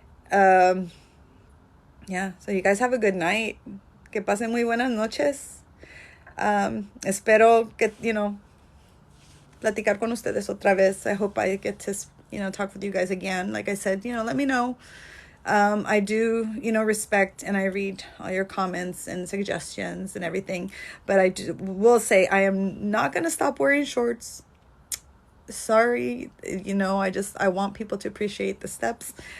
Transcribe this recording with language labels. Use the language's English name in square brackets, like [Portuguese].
[English] Yeah, so you guys have a good night. [Spanish] Que pasen muy buenas noches. Espero que, platicar con ustedes otra vez. [English] I hope I get to, talk with you guys again. Like I said, let me know. I do, respect and I read all your comments and suggestions and everything. But I will say I am not going to stop wearing shorts. Sorry, I want people to appreciate the steps.